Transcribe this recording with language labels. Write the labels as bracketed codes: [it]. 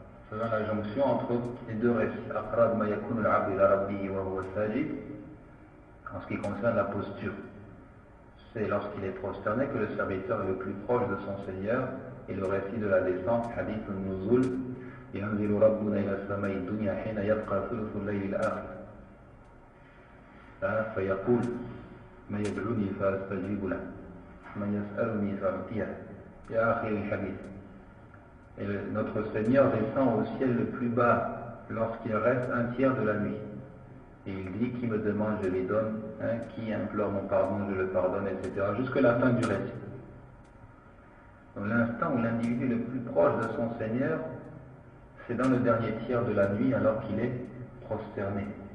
[fr] Faisant la jonction entre les deux récits. [ar] Aqrab ma yakunu al-'abdu ila rabbihi wa huwa sajid. [fr] En ce qui concerne la posture, c'est lorsqu'il est prosterné que le serviteur est le plus proche de son Seigneur, et le récit de la descente, hadith al-nuzul, [ar] yanzilu rabbuna ila as-sama'i ad-dunya hina yabqa thuluthu al-layl al-akhir. فيقول ما يدعوني فأستجيب له ما يسألني فأعطيه إلى آخر الحديث. [fr] Et notre Seigneur descend au ciel le plus bas lorsqu'il reste un tiers de la nuit. Et il dit, qui me demande, je lui donne, qui implore mon pardon, je le pardonne, etc. Jusqu'à la fin du récit. Donc l'instant où l'individu est le plus proche de son Seigneur, c'est dans le dernier tiers de la nuit alors qu'il est prosterné.